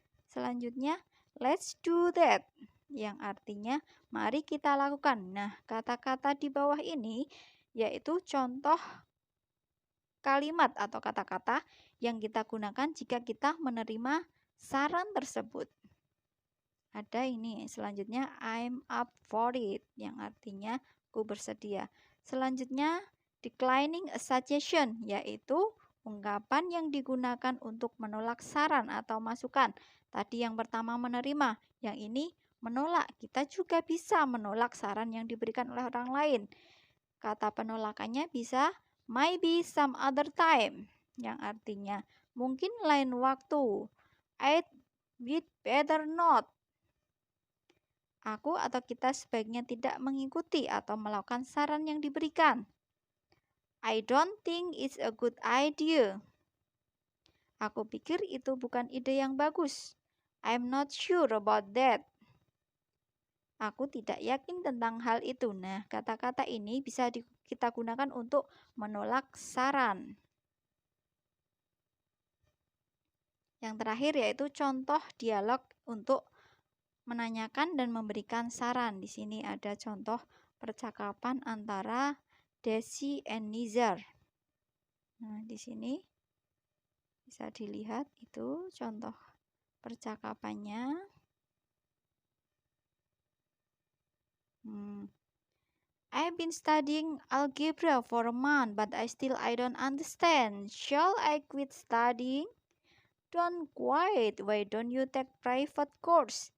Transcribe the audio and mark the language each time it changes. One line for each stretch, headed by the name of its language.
Indonesian: Selanjutnya,
English: let's do that.
Indonesian: Yang artinya, mari kita lakukan. Nah, kata-kata di bawah ini yaitu contoh kalimat atau kata-kata yang kita gunakan jika kita menerima saran tersebut. Ada ini, selanjutnya
English: I'm up for it,
Indonesian: yang artinya aku bersedia. Selanjutnya, declining a suggestion, yaitu ungkapan yang digunakan untuk menolak saran atau masukan. Tadi yang pertama menerima, yang ini menolak. Kita juga bisa menolak saran yang diberikan oleh orang lain. Kata penolakannya bisa
English: maybe some other time,
Indonesian: yang artinya mungkin lain waktu.
English: We'd better not.
Indonesian: Aku atau kita sebaiknya tidak mengikuti atau melakukan saran yang diberikan.
English: I don't think it's a good idea.
Indonesian: Aku pikir itu bukan ide yang bagus.
English: I'm not sure about that.
Indonesian: Aku tidak yakin tentang hal itu. Nah, kata-kata ini bisa kita gunakan untuk menolak saran. Yang terakhir yaitu contoh dialog untuk menanyakan dan memberikan saran. Di sini ada contoh percakapan antara Desi and Nizar. Nah, di sini Bisa dilihat itu contoh percakapannya.
English: I've been studying algebra for a month, but I don't understand. Shall I quit studying? Don't quit. Why don't you take private course?